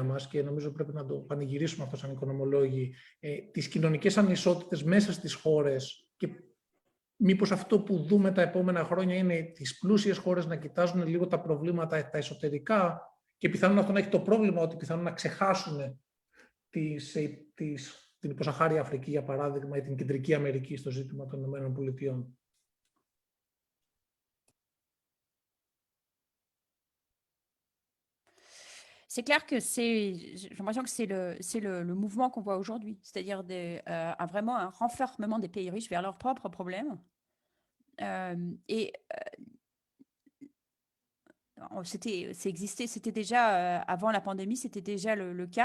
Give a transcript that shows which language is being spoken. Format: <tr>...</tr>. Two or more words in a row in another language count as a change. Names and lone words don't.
<el>μας και νομίζω πρέπει να το πανηγυρίσουμε αυτό σαν οικονομολόγοι, τις κοινωνικές ανισότητες μέσα στις χώρες και μήπως αυτό που δούμε τα επόμενα χρόνια είναι τις πλούσιες χώρες να κοιτάζουν λίγο τα προβλήματα τα εσωτερικά και πιθανόν αυτό να έχει το πρόβλημα ότι πιθανόν να ξεχάσουν την υποσαχάρια Αφρική, για παράδειγμα, ή την Κεντρική Αμερική στο ζήτημα των ΗΠΑ.</el> <fr>C'est clair que j'ai l'impression que c'est le mouvement qu'on voit aujourd'hui, c'est-à-dire vraiment un renfermement des pays riches vers leurs propres problèmes. C'était déjà, avant la pandémie, c'était déjà le cas.</fr>